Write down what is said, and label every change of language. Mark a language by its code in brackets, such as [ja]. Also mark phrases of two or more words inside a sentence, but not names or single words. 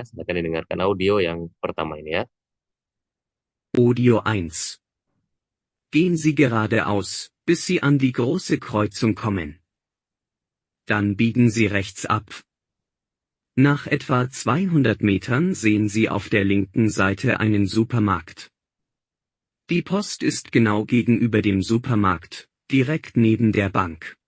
[id] Silakan didengarkan audio yang pertama ini ya. Audio 1. [de] Gehen Sie geradeaus, bis Sie an die große Kreuzung kommen. Dann biegen Sie rechts ab. Nach etwa 200 Metern sehen Sie auf der linken Seite einen Supermarkt. Die Post ist genau gegenüber dem Supermarkt, direkt neben der Bank.